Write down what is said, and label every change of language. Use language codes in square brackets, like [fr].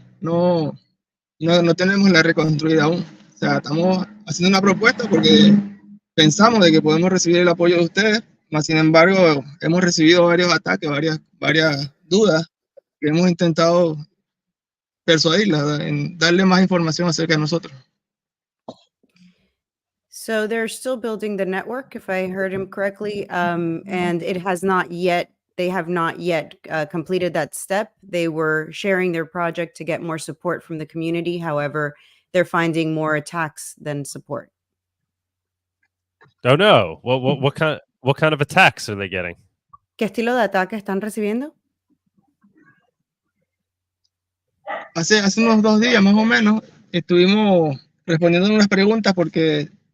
[es] No tenemos la reconstruida aún. O sea, estamos haciendo una propuesta porque pensamos de que podemos recibir el apoyo de ustedes, mas sin embargo hemos recibido varios ataques, varias dudas, que hemos intentado persuadirlas en darle más información acerca de nosotros. [en] So they're still building the network, if I heard him correctly, and it has not yet, they have not yet completed that step. They were sharing their project to get more support from the community. However, they're finding more attacks than support. Oh no! What kind of attacks are they getting? [es] ¿Qué estilo de ataque están recibiendo? Hace unos 2 días más o menos estuvimos respondiendo unas preguntas porque